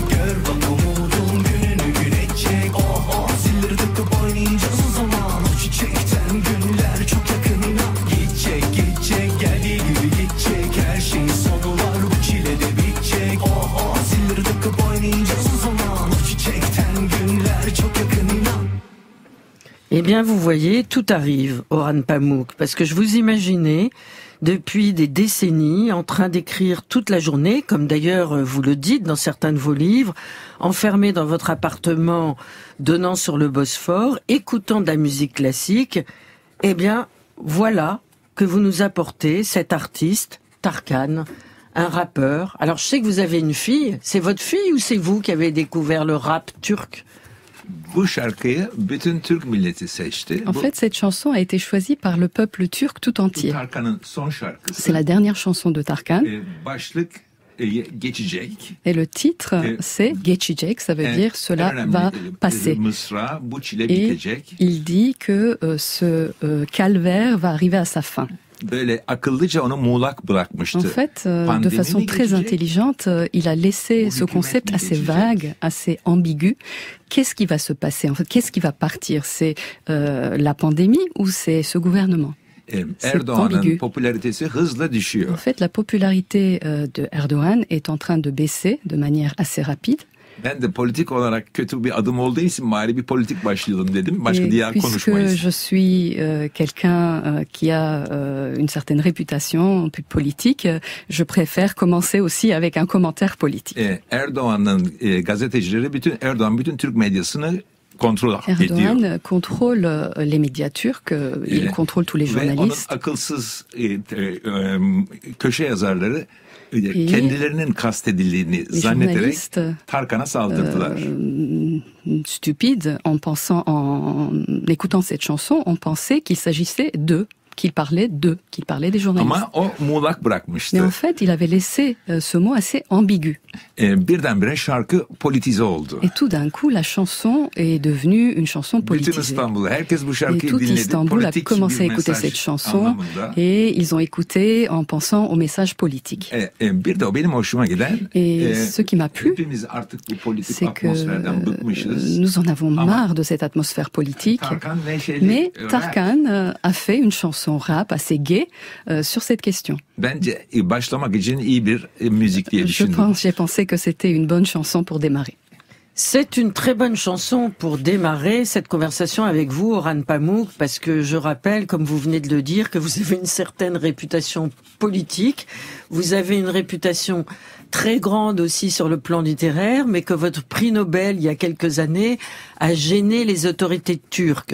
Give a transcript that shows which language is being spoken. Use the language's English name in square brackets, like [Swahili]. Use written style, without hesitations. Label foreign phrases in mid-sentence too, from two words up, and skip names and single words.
[Turkish] Gör bak umudun gününü güneşecek. Oh zilleri takıp oynayacağız o zaman. O çiçekten günler çok yakın inan. Geçecek geçecek geldiği gibi gidecek. Her şeyin sonu var bu çile de bitecek. Oh zilleri takıp oynayacağız o zaman. O çiçekten günler çok yakın inan. [French] Eh bien, vous voyez, tout arrive, Orhan Pamuk, parce que je vous imaginais, depuis des décennies, en train d'écrire toute la journée, comme d'ailleurs vous le dites dans certains de vos livres, enfermé dans votre appartement donnant sur le Bosphore, écoutant de la musique classique. Eh bien, voilà que vous nous apportez cet artiste, Tarkan, un rappeur. Alors, je sais que vous avez une fille. C'est votre fille ou c'est vous qui avez découvert le rap turc ? [Turkish] Bu şarkıyı bütün Türk milleti seçti. [French] En fait, cette chanson a été choisie par le peuple turc tout entier. [Turkish] Tarkan'ın son şarkısı. [French] C'est la dernière chanson de Tarkan. [Turkish] Başlık geçecek. [French] Et le titre, c'est Geçecek, ça veut dire cela va passer. [Turkish] Mısra bu çile [French] Et [Turkish] bitecek. [French] il dit que ce calvaire va arriver à sa fin. [Turkish] Böyle akıllıca onu muğlak bırakmıştı. [French] En fait, de façon très intelligente, il a laissé ce concept assez vague, assez ambigu. Qu'est-ce qui va se passer? En fait, qu'est-ce qui va partir? C'est la pandémie ou c'est ce gouvernement? [Turkish] Erdoğan'ın popülaritesi hızla düşüyor. [French] En fait, la popularité de Erdogan est en train de baisser de manière assez rapide. [Turkish] Ben de politik olarak kötü bir adım olduğu için bari bir politik başlayalım dedim. Başka diğer konuşmayız. [French] Puisque je suis quelqu'un qui a une certaine réputation politique, je préfère commencer aussi avec un commentaire politique. [Turkish] Erdoğan'ın gazetecileri Erdoğan bütün Türk medyasını kontrol ediyor. [French] Erdogan contrôle les médias turcs, il contrôle tous les journalistes. [Turkish] Ve onun akılsız köşe yazarları kendilerinin kastedildiğini zannederek Tarkan'a saldırdılar. [French] Stupide, en écoutant cette chanson, on pensait qu'il s'agissait d'eux. Qu'il parlait des journalistes. [Turkish] Ama o muğlak bırakmıştı. [French] Mais en fait, il avait laissé ce mot assez ambigu. [Turkish] Birdenbire şarkı politize oldu. [French] Et tout d'un coup, la chanson est devenue une chanson politisée. [Turkish] Bütün İstanbul, herkes bu [French] Et [Turkish] şarkıyı [French] tout [Turkish] dinledi. [French] Istanbul a commencé à écouter cette chanson et ils ont écouté en pensant au message politique. [Turkish] Bir de o benim hoşuma giden. [French] Et ce qui m'a plu, c'est que nous en avons marre de cette atmosphère politique. Mais Tarkan a fait une chanson rap assez gai sur cette question. [Turkish] Bence başlamak için iyi bir müzik diye düşündüm. [French] J'ai pensé que c'était une bonne chanson pour démarrer. C'est une très bonne chanson pour démarrer cette conversation avec vous, Orhan Pamuk, parce que je rappelle, comme vous venez de le dire, que vous avez une certaine réputation politique. Vous avez une réputation très grande aussi sur le plan littéraire, mais que votre prix Nobel, il y a quelques années, a gêné les autorités turques.